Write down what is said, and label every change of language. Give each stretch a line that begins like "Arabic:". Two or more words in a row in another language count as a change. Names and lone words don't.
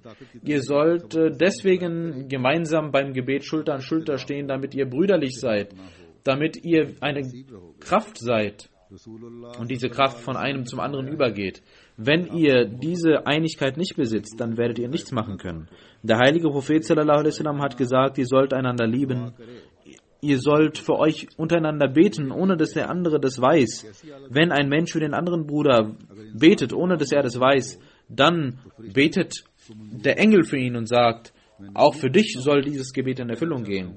German: Ihr sollt deswegen gemeinsam beim Gebet Schulter an Schulter stehen, damit ihr brüderlich seid, damit ihr eine Kraft seid und diese Kraft von einem zum anderen übergeht. Wenn ihr diese Einigkeit nicht besitzt, dann werdet ihr nichts machen können. Der heilige Prophet
Arabic: صلى الله عليه وسلم
German: hat gesagt, ihr sollt einander lieben. Ihr sollt für euch untereinander beten, ohne dass der andere das weiß. Wenn ein Mensch für den anderen Bruder betet, ohne dass er das weiß, dann betet der Engel für ihn und sagt, auch für dich soll dieses Gebet in Erfüllung gehen.